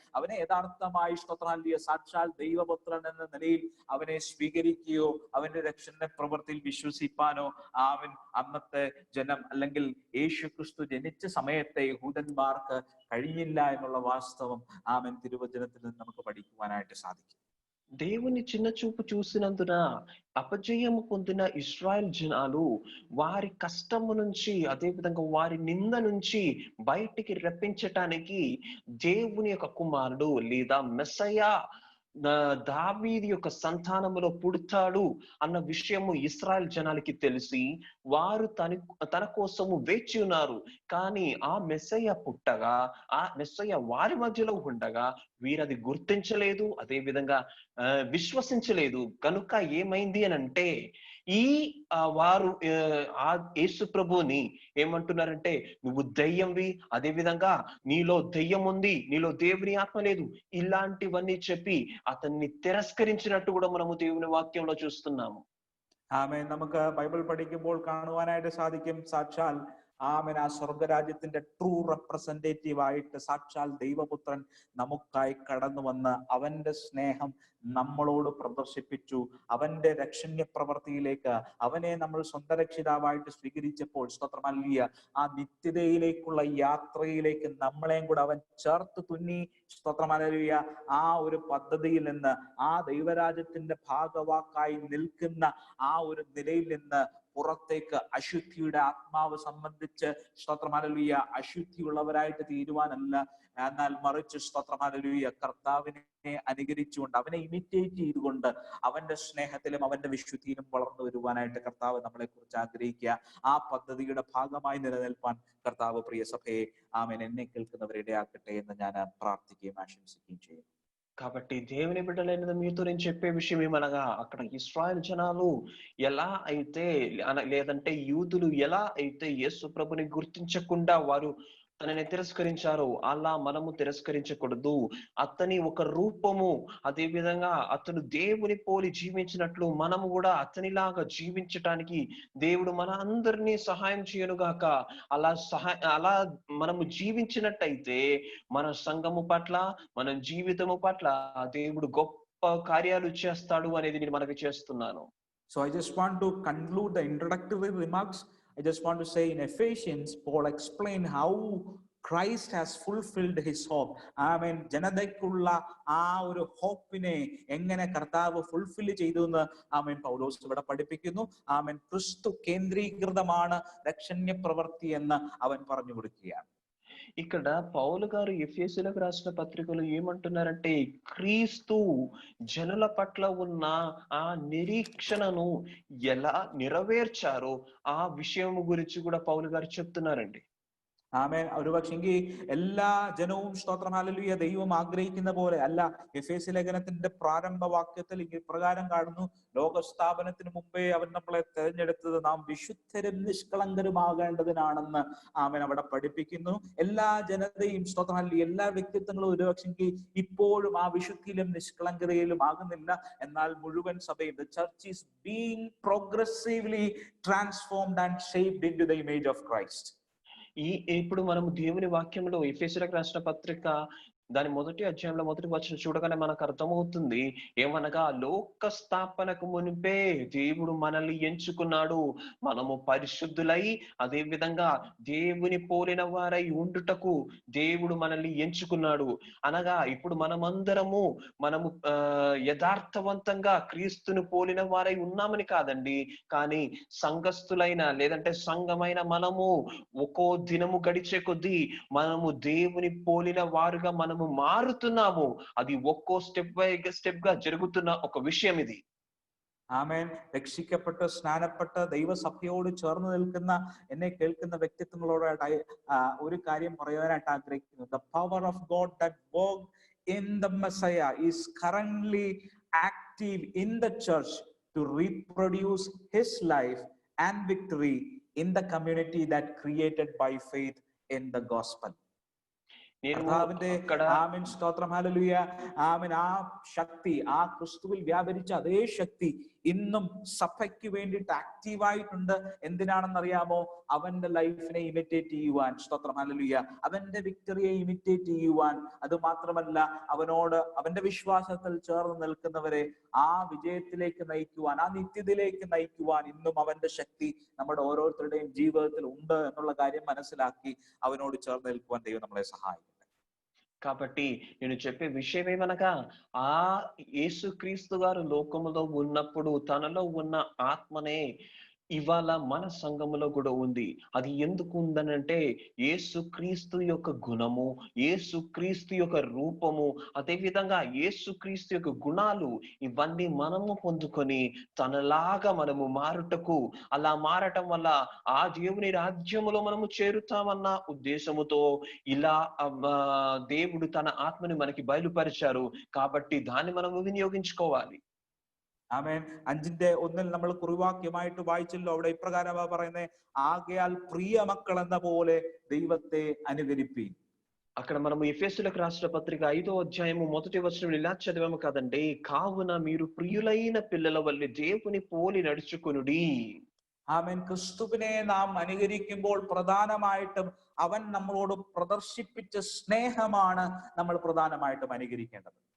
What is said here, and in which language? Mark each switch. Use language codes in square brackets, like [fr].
[ml] അവനെ യഥാർത്ഥമായി സ്തോത്രം ഹല്ലേലൂയ സാക്ഷാൽ ദൈവപുത്രൻ എന്ന നിലയിൽ അവനെ സ്വീകരിക്കുകയോ അവന്റെ രക്ഷണ പ്രവൃത്തിയിൽ വിശ്വസിപ്പാനോ അവൻ അന്നത്തെ ജനം, അല്ലെങ്കിൽ യേശു ക്രിസ്തു ജനിച്ച സമയത്തെ യഹൂദന്മാർക്ക് കഴിഞ്ഞില്ല എന്നുള്ള വാസ്തവം ആമേൻ തിരുവചനത്തിൽ നിന്ന് നമുക്ക് പഠിക്കുവാനായിട്ട് സാധിക്കും. [te] దేవుని చిన్న చూపు చూసినందున అపజయము పొందిన ఇశ్రాయేల్ జనాలు వారి కష్టము నుంచి, అదే విధంగా వారి నింద నుంచి బయటికి రప్పించటానికి దేవుని యొక్క కుమారుడు లేదా మెస్సయ్య దావీదు యొక్క సంతానములో పుడతాడు అన్న విషయము ఇశ్రాయేల్ జనాలకి తెలిసి వారు తన కోసము వేచి ఉన్నారు. కానీ ఆ మెస్సయ్య పుట్టగా, ఆ మెస్సయ్య వారి మధ్యలో ఉండగా వీరది గుర్తించలేదు, అదే విధంగా విశ్వసించలేదు. కనుక ఏమైంది అని అంటే, ఈ వారు ఆ యేసు ప్రభుని ఏమంటున్నారంటే, నువ్వు దయ్యంవి, అదే విధంగా నీలో దయ్యం ఉంది, నీలో దేవుని ఆత్మ లేదు, ఇలాంటివన్నీ చెప్పి అతన్ని తిరస్కరించినట్టు కూడా మనము దేవుని వాక్యంలో చూస్తున్నాము. [ml] ആമേൻ. നമുക്ക് ബൈബിൾ പഠിക്കുമ്പോൾ കാണുവാനായിട്ട് സാധിക്കും, സാക്ഷാൽ ആമേൻ ആ സ്വർഗരാജ്യത്തിന്റെ [en] true representative [ml] ആയിട്ട് സാക്ഷാൽ ദൈവപുത്രൻ നമുക്കായി കടന്നു വന്ന് അവന്റെ സ്നേഹം നമ്മളോട് പ്രദർശിപ്പിച്ചു. അവന്റെ രക്ഷണ്യ പ്രവൃത്തിയിലേക്ക് അവനെ നമ്മൾ സ്വന്തം രക്ഷിതാവായിട്ട് സ്വീകരിച്ചപ്പോൾ സ്തോത്രം ഹല്ലേലൂയ ആ നിത്യതയിലേക്കുള്ള യാത്രയിലേക്ക് നമ്മളെയും കൂടെ അവൻ ചേർത്ത് തുന്നി. സ്തോത്രം ഹല്ലേലൂയ. ആ ഒരു പദ്ധതിയിൽ നിന്ന്, ആ ദൈവരാജ്യത്തിന്റെ ഭാഗവാക്കായി നിൽക്കുന്ന ആ ഒരു നിലയിൽ നിന്ന് പുറത്തേക്ക് അശുദ്ധിയുടെ ആത്മാവ് സംബന്ധിച്ച് സ്തോത്രം ഹല്ലേലൂയ അശുദ്ധിയുള്ളവരായിട്ട് തീരുവാനല്ല, എന്നാൽ മറിച്ച് സ്തോത്രം ഹല്ലേലൂയ കർത്താവിനെ അനുകരിച്ചുകൊണ്ട്, അവനെ ഇമിറ്റേറ്റ് ചെയ്തുകൊണ്ട് അവന്റെ സ്നേഹത്തിലും അവന്റെ വിശുദ്ധിയിലും വളർന്നു വരുവാനായിട്ട് കർത്താവ് നമ്മളെ കുറിച്ച് ആഗ്രഹിക്കുക. ആ പദ്ധതിയുടെ ഭാഗമായി നിലനിൽപ്പാൻ കർത്താവ് പ്രിയ സഭയെ ആമേൻ എന്നെ കേൾക്കുന്നവരെ ഇടയാക്കട്ടെ എന്ന് ഞാൻ പ്രാർത്ഥിക്കുകയും ആശംസിക്കുകയും ചെയ്യുന്നു. [te] కాబట్టి దేవుని బిడ్డలైన మీతో నేను చెప్పే విషయం ఏమనగా, అక్కడ ఇశ్రాయేల్ జనాలు ఎలా అయితే లేదంటే యూదులు ఎలా అయితే యేసు ప్రభుని గుర్తించకుండా వారు తనని తిరస్కరించారో, అలా మనము తిరస్కరించకూడదు. అతని ఒక రూపము, అదే విధంగా అతను దేవుని పోలి జీవించినట్లు మనము కూడా అతనిలాగా జీవించటానికి దేవుడు మన అందరినీ సహాయం చేయనుగాక. అలా మనము జీవించినట్టయితే మన సంఘము పట్ల, మన జీవితము పట్ల దేవుడు గొప్ప కార్యాలు చేస్తాడు అనేది నేను మనకి చేస్తున్నాను. [en] So I just want to conclude the introductory remarks. I just want to say in Ephesians, Paul explained how Christ has fulfilled his hope. [ml] ആമേൻ. ജനതയ്ക്കുള്ള ആ ഒരു ഹോപ്പിനെ എങ്ങനെ കർത്താവ് ഫുൾഫിൽ ചെയ്തു എന്ന് ആമേൻ പൗലോസ് ഇവിടെ പഠിപ്പിക്കുന്നു. ആമേൻ. ക്രിസ്തു കേന്ദ്രീകൃതമാണ് രക്ഷണ്യ പ്രവൃത്തി എന്ന് അവൻ പറഞ്ഞു കൊടുക്കുകയാണ്. [te] ఇక్కడ పౌలు గారు ఎఫెసీయులకు రాసిన పత్రికలో ఏమంటున్నారంటే, క్రీస్తు జనుల పట్ల ఉన్న ఆ నిరీక్షణను ఎలా నెరవేర్చారో ఆ విషయం గురించి కూడా పౌలు గారు చెప్తున్నారండి. [ml] ആമേൻ. ഒരുപക്ഷെങ്കിൽ എല്ലാ ജനവും സ്തോത്രം ഹല്ലേലൂയ ദൈവം ആഗ്രഹിക്കുന്ന പോലെ അല്ല. എഫേസ്യ ലേഖനത്തിന്റെ പ്രാരംഭ വാക്യത്തിൽ ഇപ്രകാരം കാണുന്നു, ലോകസ്ഥാപനത്തിന് മുമ്പേ അവൻ നമ്മളെ തെരഞ്ഞെടുത്തത് നാം വിശുദ്ധരും നിഷ്കളങ്കരുമാകേണ്ടതിനാണെന്ന് ആമേൻ അവിടെ പഠിപ്പിക്കുന്നു. എല്ലാ ജനതയും സ്തോത്രം ഹല്ലേലൂയ എല്ലാ വ്യക്തിത്വങ്ങളും ഒരുപക്ഷെങ്കിൽ ഇപ്പോഴും ആ വിശുദ്ധിയിലും നിഷ്കളങ്കതയിലും ആകുന്നില്ല. എന്നാൽ മുഴുവൻ സഭയും [en] the church is being progressively transformed and shaped into the image of Christ. [te] ఇప్పుడు మనము దేవుని వాక్యంలో ఎఫెసీయులకు రాసిన పత్రిక దాని 1వ అధ్యాయంలో 1వ వచనం చూడగానే మనకు అర్థమవుతుంది. ఏమనగా, లోక స్థాపనకు మునిపే దేవుడు మనల్ని ఎంచుకున్నాడు. మనము పరిశుద్ధులై అదే విధంగా దేవుని పోలిన వారై ఉండుటకు దేవుడు మనల్ని ఎంచుకున్నాడు. అనగా ఇప్పుడు మనమందరము యథార్థవంతంగా క్రీస్తుని పోలిన వారై ఉన్నామని కాదండి, కానీ సంఘస్థులైన లేదంటే సంఘమైన మనము ఒక్కో దినము గడిచే కొద్దీ మనము దేవుని పోలిన వారుగా మనము మారుతున్నాము. అది ఒక్కో [en] step by step [te] గా ജరుగుతున్న ఒక విషయం ఇది. [ml] ആമേൻ. രക്ഷിക്കപ്പെട്ട് സ്നാനപ്പെട്ട് ദൈവസഭയോട് ചേർന്ന് നിൽക്കുന്ന എന്നെ കേൾക്കുന്ന വ്യക്തിത്വങ്ങളോടായിട്ട് ഒരു കാര്യം പറയാനായിട്ട് ആഗ്രഹിക്കുന്നു. [en] The power of God that worked in the Messiah is currently active in the church to reproduce his life and victory in the community that created by faith in the gospel. [ml] കർത്താവിന്റെ ആമേൻ സ്തോത്രം hallelujah ആമേൻ. ആ ശക്തി, ആ ക്രിസ്തുവിൽ വ്യാപരിച്ച അതേ ശക്തി ഇന്നും സഭയ്ക്ക് വേണ്ടിയിട്ട് ആക്റ്റീവായിട്ടുണ്ട്. എന്തിനാണെന്നറിയാമോ? അവന്റെ ലൈഫിനെ ഇമിറ്റേറ്റ് ചെയ്യുവാൻ. സ്തോത്രം ഹല്ലേലൂയ. അവന്റെ വിക്ടറിയെ ഇമിറ്റേറ്റ് ചെയ്യുവാൻ. അത് മാത്രമല്ല, അവനോട് അവന്റെ വിശ്വാസത്തിൽ ചേർന്ന് നിൽക്കുന്നവരെ ആ വിജയത്തിലേക്ക് നയിക്കുവാൻ, ആ നിത്യതയിലേക്ക് നയിക്കുവാൻ ഇന്നും അവന്റെ ശക്തി നമ്മുടെ ഓരോരുത്തരുടെയും ജീവിതത്തിൽ ഉണ്ട് എന്നുള്ള കാര്യം മനസ്സിലാക്കി അവനോട് ചേർന്ന് നിൽക്കുവാൻ ദൈവം നമ്മളെ സഹായിക്കും. [te] కాబట్టి నేను చెప్పే విషయం ఏమనగా, ఆ యేసుక్రీస్తు గారు లోకములో ఉన్నప్పుడు తనలో ఉన్న ఆత్మనే ఇవాళ మన సంఘములో కూడా ఉంది. అది ఎందుకు ఉందనంటే, యేసుక్రీస్తు యొక్క గుణము, యేసుక్రీస్తు యొక్క రూపము, అదే విధంగా యేసుక్రీస్తు యొక్క గుణాలు ఇవన్నీ మనము పొందుకొని తనలాగా మనము మారుటకు, అలా మారటం వల్ల ఆ దేవుని రాజ్యములో మనము చేరుతామన్న ఉద్దేశముతో ఇలా దేవుడు తన ఆత్మని మనకి బయలుపరిచారు. కాబట్టి దాన్ని మనము వినియోగించుకోవాలి. [ml] ആമേൻ. 5:1 നമ്മൾ കുറിവാക്യമായിട്ട് വായിച്ചല്ലോ. അവിടെ ഇപ്രകാരമാ പറയുന്നത്, ആകയാൽ പ്രിയ മക്കൾ എന്ന പോലെ ദൈവത്തെ അനുകരിപ്പീൻ. [te] అక్కడ మనము ఎఫెసీయులకు రాసిన పత్రిక 5వ అధ్యాయము 1వ వచనం ఇలా చదివాము కదండి. కావున మీరు ప్రియులైన పిల్లల వల్లే దేవుని పోలి నడుచుకొనుడి. [ml] ആമേൻ. ക്രിസ്തുവിനെ നാം അനുകരിക്കുമ്പോൾ പ്രധാനമായിട്ടും അവൻ നമ്മളോട് പ്രദർശിപ്പിച്ച സ്നേഹമാണ് നമ്മൾ പ്രധാനമായിട്ടും അനുകരിക്കേണ്ടത്.